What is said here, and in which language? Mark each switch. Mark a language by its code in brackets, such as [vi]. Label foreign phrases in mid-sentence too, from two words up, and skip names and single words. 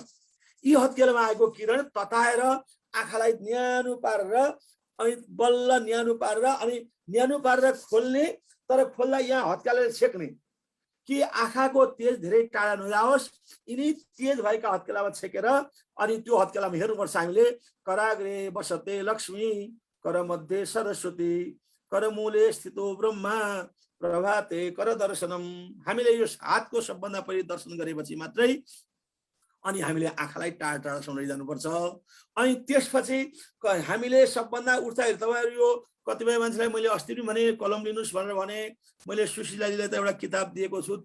[ne] यी हत्केलामा आएको किरण तताएर आँखालाई न्यानो पारेर अनि बल्ल न्यानो पारेर खोल्ने, तर खोल्दा यहाँ हत्केलाले छेक्ने कि आँखाको तेज धेरै टाढा नजाओस्। यिनी तेज भएका हत्केलामा छेकेर अनि त्यो हत्केलामा हेर्नुपर्छ हामीले। [sa] कराग्रे बसते लक्ष्मी, कर मध्ये सरस्वती, करमूले स्थितो ब्रह्मा, प्रभाते कर दर्शनम। [ne] हामीले यो हातको सबभन्दा पहिले दर्शन गरेपछि मात्रै अनि हामीले आँखालाई टाढा टाढासम्म लैजानुपर्छ। अनि त्यसपछि हामीले सबभन्दा उठ्दाखेरि तपाईँहरू यो कतिपय मान्छेलाई मैले अस्ति पनि भने कलम लिनुहोस् भनेर भने, मैले सुशीलाजीलाई त एउटा किताब दिएको छु।